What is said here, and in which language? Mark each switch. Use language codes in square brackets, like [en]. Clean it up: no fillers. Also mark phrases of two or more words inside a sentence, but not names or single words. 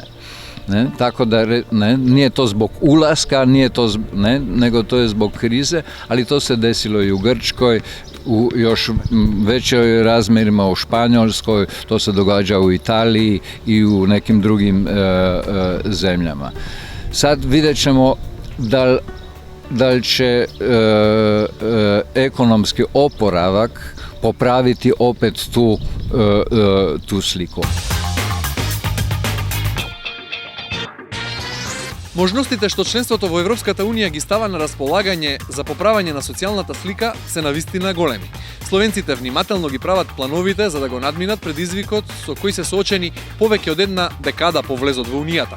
[hr] Tako da nije to zbog ulaska, nego to je zbog krize, ali to se desilo i u Grčkoj, u još većoj razmjerima u Španjolskoj, to se događa u Italiji i u nekim drugim zemljama. Sad vidjet ćemo da li će ekonomski oporavak popraviti opet tu sliku. [mk] Можностите што членството во Европската Унија ги става на располагање за поправање на социјалната слика се навистина големи. Словенците внимателно ги прават плановите за да го надминат предизвикот со кој се соочени повеќе од една декада по влезот во Унијата.